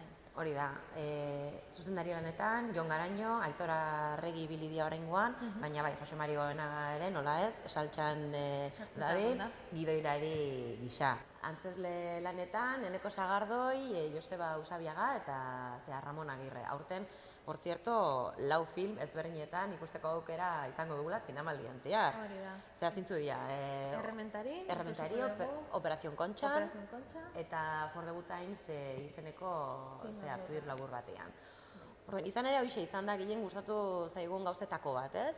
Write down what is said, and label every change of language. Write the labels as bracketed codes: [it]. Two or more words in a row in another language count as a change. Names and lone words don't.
[eu] Hori da, zuzendari lanetan, Jon Garaño, Aitor Arregi ibili dira oraingoan, baina bai, Jose Mari Goenaga ere, nola ez, saltxan dabil, gidoilari gisa. Antzesle lanetan, Eneko Sagardoi, Joseba Usabiaga eta Ramon Agirre. Aurten, [es] por cierto, [eu] 4 film ezberdinetan ikusteko aukera izango dugula zinemaldian zehar. Hori da. Zehar zintzu dira. Errementari, Operación Kontxan, eta For the Good Times izeneko film labur batean. Izan ere, hoxe izan da gehien gustatu zaigun gauzetako bat, ez?